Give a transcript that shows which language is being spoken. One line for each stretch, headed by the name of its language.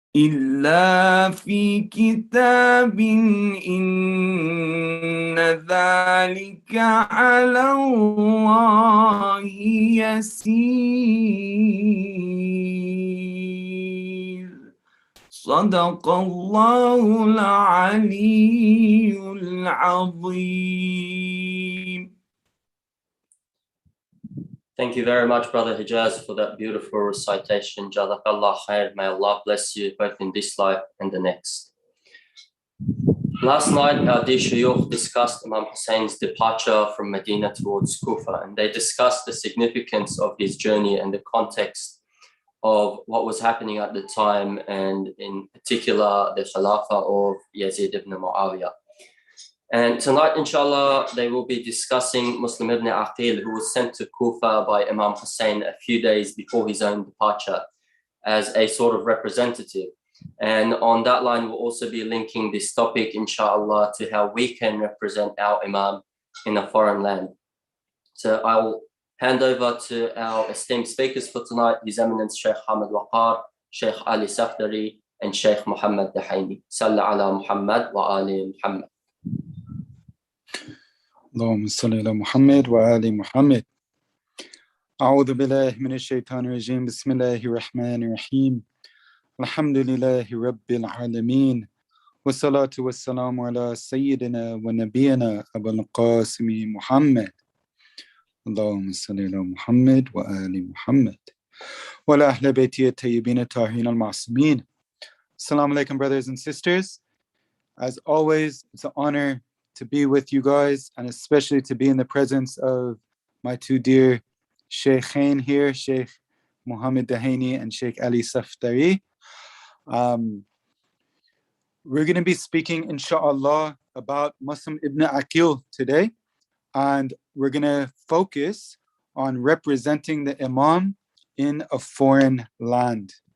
Arabic: إلا في كتاب إن ذلك على الله يسير صدق الله العلي العظيم.
English: Thank you very much, Brother Hijaz, for that beautiful recitation.
Arabic: Jazakallah khair.
English: May Allah bless you both in this life and the next. Last night, our dear Shuyukh discussed Imam Hussein's departure from Medina towards Kufa, and they discussed the significance of his journey and the context of what was happening at the time, and in particular, the Khilafah of Yazid ibn Muawiyah. And tonight, inshallah, they will be discussing Muslim ibn Aqeel, who was sent to Kufa by Imam Hussein a few days before his own departure as a sort of representative. And on that line, we'll also be linking this topic, inshallah, to how we can represent our Imam in a foreign land. So I'll hand over to our esteemed speakers for tonight, His Eminence Sheikh Hamad Waqar, Sheikh Ali Safdari, and Sheikh Muhammad Dahaini.
Arabic: Salla ala Muhammad wa ali Muhammad. اللهم صل على محمد وآل محمد. أعوذ بالله من الشيطان الرجيم. بسم الله الرحمن الرحيم. الحمد لله رب العالمين. والصلاة والسلام على سيدنا ونبينا أبو القاسم محمد. اللهم صل على محمد وآل محمد. وعلى أهل بيته الطيبين الطاهرين المعصومين. Assalamu alaikum,
English: brothers and sisters. As always, it's an honor to be with you guys, and especially to be in the presence of my two dear Shaykhain here, Sheikh Muhammad Dahaini and Sheikh Ali Safdari. We're going to be speaking, inshallah, about Muslim ibn Aqeel today, and we're going to focus on representing the Imam in a foreign land.